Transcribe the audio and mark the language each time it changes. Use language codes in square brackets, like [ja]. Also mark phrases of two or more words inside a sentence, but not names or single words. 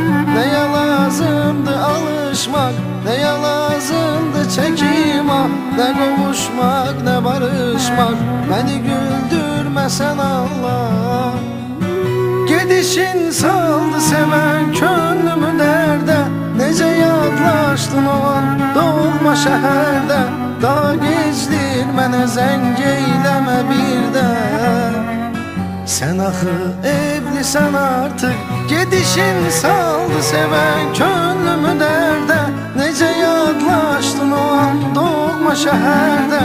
[tr] Neye lazımdı alışmak, neye lazımdı çekim ah. Ne kavuşmak, ne barışmak, beni güldürmesen Allah. [az] Gedişin saldı seven könlümü derde. Nece yadlaşdın o an doğma şəhərdə. Daha gecdir mənə zəng eyləmə birdə. Sən axı evlisən artıq. Gedişin saldı sevən könlümü dərdə. Necə yadlaşdın o an doğma şəhərdə.